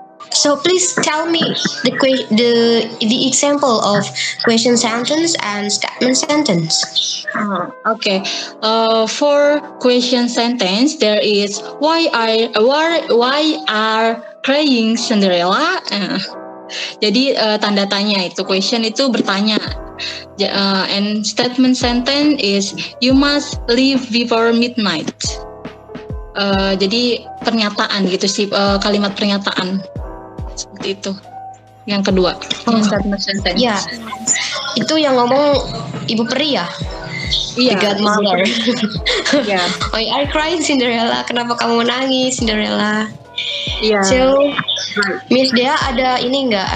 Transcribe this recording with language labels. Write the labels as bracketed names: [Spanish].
[English] So please tell me the example of question sentence and statement sentence. Okay. For question sentence, there is why are crying Cinderella? [Indonesian] Jadi tanda tanya itu question itu bertanya. [English] And statement sentence is you must leave before midnight. [Indonesian] Jadi pernyataan gitu sih, kalimat pernyataan seperti itu. Yang kedua, statement sentence. Ya, itu yang ngomong Ibu Peri ya. Iya. [English] The Godmother. [Indonesian] Iya. [English] Why are crying Cinderella? [Indonesian] Kenapa kamu menangis Cinderella? Iya. So, Miss Dea ada ini nggak?